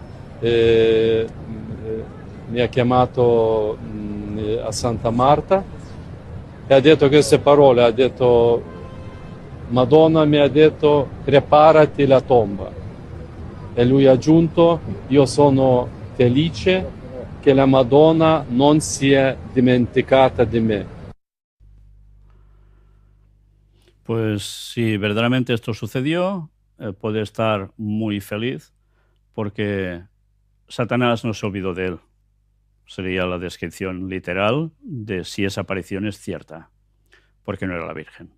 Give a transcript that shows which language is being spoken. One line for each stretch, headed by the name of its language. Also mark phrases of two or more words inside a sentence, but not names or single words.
Italian: mi ha chiamato a Santa Marta e ha detto queste parole, ha detto: Madonna mi ha detto preparati la tomba, e lui ha aggiunto: io sono felice che la Madonna non si è dimenticata di me.
Spanish: Pues si verdaderamente esto sucedió, puede estar muy feliz porque Satanás no se olvidó de él. Sería la descripción literal de si esa aparición es cierta, porque no era la Virgen.